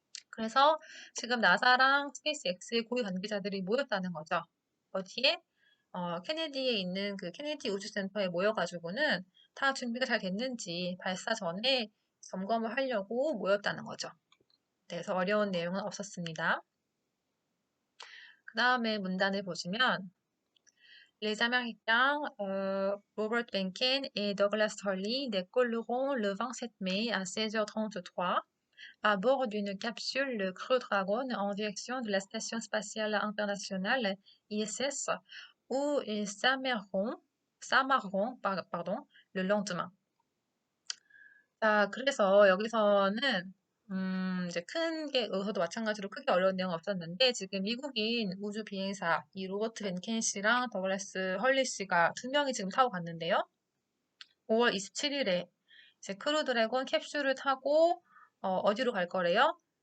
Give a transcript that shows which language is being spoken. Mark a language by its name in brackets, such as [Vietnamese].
[Korean] 그래서 지금 나사랑 스페이스X의 고위 관계자들이 모였다는 거죠. 어디에? 케네디에 있는 그 케네디 우주센터에 모여가지고는 다 준비가 잘 됐는지 발사 전에 점검을 하려고 모였다는 거죠. 그래서 어려운 내용은 없었습니다. 그 다음에 문단을 보시면 [French] Les Américains Robert Benken et Douglas Hurley décolleront le 27 mai à 16h33 à bord d'une capsule le Crew Dragon en direction de la Station spatiale internationale ISS où ils s'amarreront, le lendemain. [Korean] 자, 그래서 여기서는 이제 큰 게 여기서도 마찬가지로 크게 어려운 내용은 없었는데 지금 미국인 우주 비행사 이 로버트 벤켄 씨랑 더글라스 헐리 씨가 두 명이 지금 타고 갔는데요. 5월 27일에 이제 크루 드래곤 캡슐을 타고 어디로 갈 거래요?